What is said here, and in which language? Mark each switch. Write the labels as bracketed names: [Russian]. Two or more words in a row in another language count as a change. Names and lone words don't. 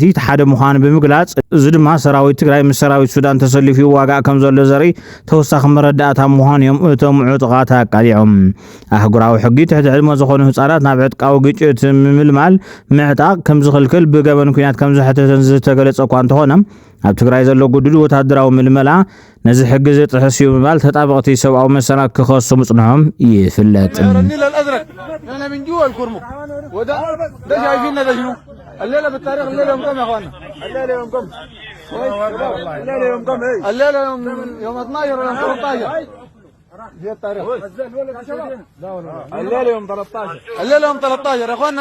[Tigrinya] ሓደ ምዃኑ ብምግላጽ እዚ ድማ ሰራዊት ትግራይ ምስ ሰራዊት ሱዳን ተሰሊፉ ይዋጋእ ከም ዘሎ ዘርኢ ተወሳኺ መረዳእታ ምዃኑ እዮም እቶም ዕጡቃት ኣቃሊዖም። ኣህጉራዊ ሕጊ ትሕቲ ዕድመ ዝኾኑ ህፃናት ናብ ዕጥቃዊ ግጭት ምምልማል ምዕጣቕ ከም ዝኽልክል ብገበን ኩናት ከም ዝሕተተን ዝተገለጸ እኳ እንተኾነ ኣብ ትግራይ ዘሎ ጉዱድ ወታደራዊ ምልመላ ነዚ ሕጊ ዘጥሕስ እዩ ብምባል ተጣበቕቲ ሰብኣዊ መሰናት ክኸሱ ምጽንሖም ይፍለጥ። [Arabic] الليلة بالتاريخ الليلة يوم كم يا اخوانا؟ الليلة يوم كم؟ الليلة يوم كم؟ الليلة يوم 12 ولا 13؟ دي التاريخ. الليلة يوم 13. الليلة يوم 13 يا اخوانا.